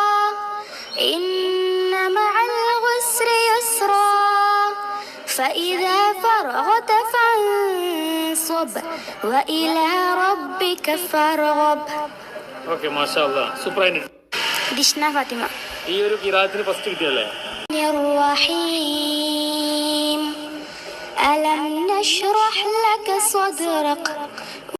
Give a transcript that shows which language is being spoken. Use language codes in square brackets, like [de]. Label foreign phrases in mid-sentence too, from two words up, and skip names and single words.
[ar] إن مع العسر يسرا فإذا فرغت فانصب وإلى ربك فارغب. [ml] ഓക്കേ, മാഷാഅല്ലാഹ്, സൂപ്പർ ആയിട്ട്. ദിഷ്ന ഫാത്തിമ. ഈ ഒരു ഖിറാഅത്തിന് ഫസ്റ്റ് കിട്ടിയല്ലേ? [ar] الرحيم ألم نشرح لك صدرك